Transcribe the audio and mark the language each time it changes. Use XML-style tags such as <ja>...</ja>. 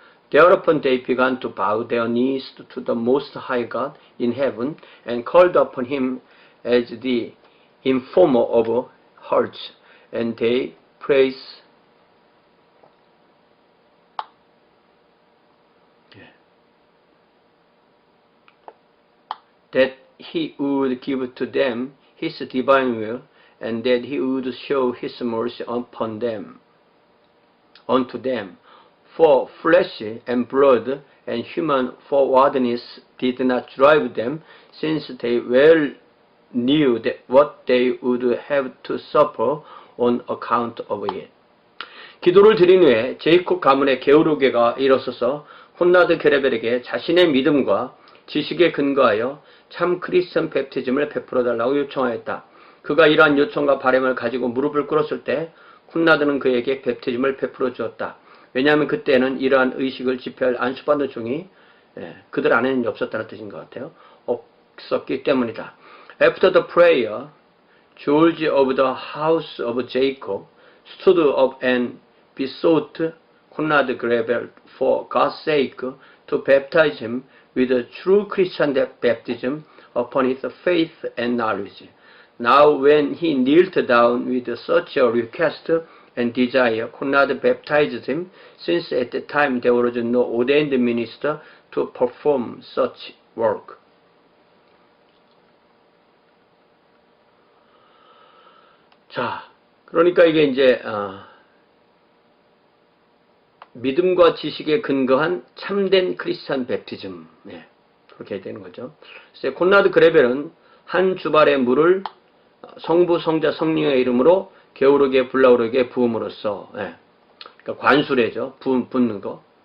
<en>Thereupon they began to bow their knees to the Most High God in heaven and called upon Him as the informer of hearts, and they praised that He would give to them His divine will, and that He would show His mercy upon them, unto them. For flesh and blood and human forwardness did not drive them, since they well knew that what they would have to suffer on account of it.</en> <ko>기도를 드린 후에 제이콥 가문의 게오르게가 일어서서 콘라드 게레벨에게 자신의 믿음과 지식에 근거하여 참 크리스천 베프티즘을 베풀어 달라고 요청하였다. 그가 이러한 요청과 바람을 가지고 무릎을 꿇었을 때 콘라드는 그에게 베프티즘을 베풀어 주었다. 왜냐하면 그때는 이러한 의식을 집회할 안수받는 종이 그들 안에는 없었다는 뜻인 것 같아요. 없었기 때문이다.</ko> <en>After the prayer, George of the house of Jacob stood up and besought Conrad Grebel for God's sake to baptize him with a true Christian baptism upon his faith and knowledge. Now when he knelt down with such a request and desire, Conrad baptized him, since at the time there was no ordained minister to perform such work.</en> <ko>자, 그러니까 이게 이제 믿음과 지식에 근거한 참된 크리스찬 베프티즘, 그렇게 되는 거죠. 그래서 콘라드 그레벨은 한 주발의 물을 성부, 성자, 성령의 이름으로 게오르게, 블라우르게 부음으로써, 그러니까 관수례죠. 붓는 거.</ko>